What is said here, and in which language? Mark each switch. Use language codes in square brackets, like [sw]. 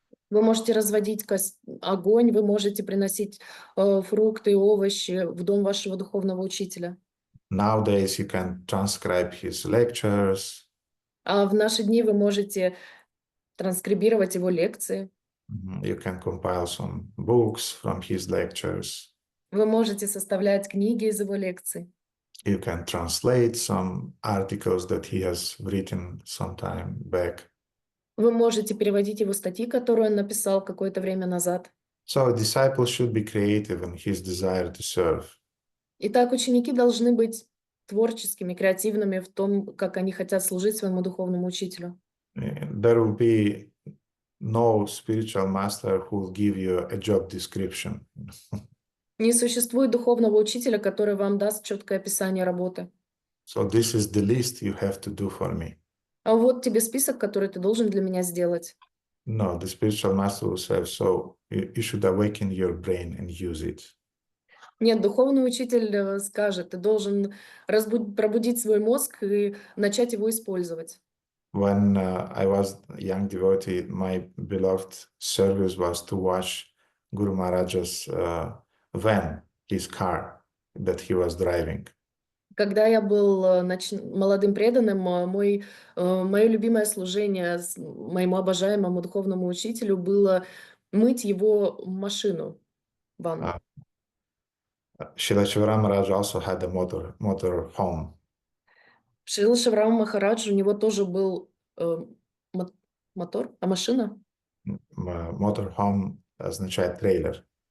[ru] Вы можете разводить огонь, вы можете приносить фрукты и овощи в дом вашего духовного учителя. [en] Nowadays, you can transcribe his lectures. [ru] А в наши дни вы можете транскрибировать его лекции. [en] You can compile some books from his lectures. [ru] Вы можете составлять книги из его лекций. [en] You can translate some articles that he has written some time back. [ru] Вы можете переводить его статьи, которые он написал какое-то время назад. [en] So a disciple should be creative in his desire to serve. [ru] Итак, ученики должны быть творческими, креативными в том, как они хотят служить своему духовному учителю. [en] There will be no spiritual master who will give you a job description. [ru] Не существует духовного учителя, который вам даст четкое описание работы. [en] So this is the list you have to do for me. [ru] А вот тебе список, который ты должен для меня сделать. [en] No, the spiritual master will say, so you should awaken your brain and use it. [ru] Нет, духовный учитель скажет, ты должен пробудить свой мозг и начать его использовать. [en] When I was a young devotee, my beloved service was to watch Guru Maharaj's van, his car that he was driving. [ru] Когда я был молодым преданным, мое любимое служение моему обожаемому духовному учителю было мыть его машину, ванну. [en] Srila Shivaram Maharaj also had a motor home. [ru] Шрила Шиврама Махарадж, у него тоже был мотор, а машина? [en] Motor home [ru] означает трейлер.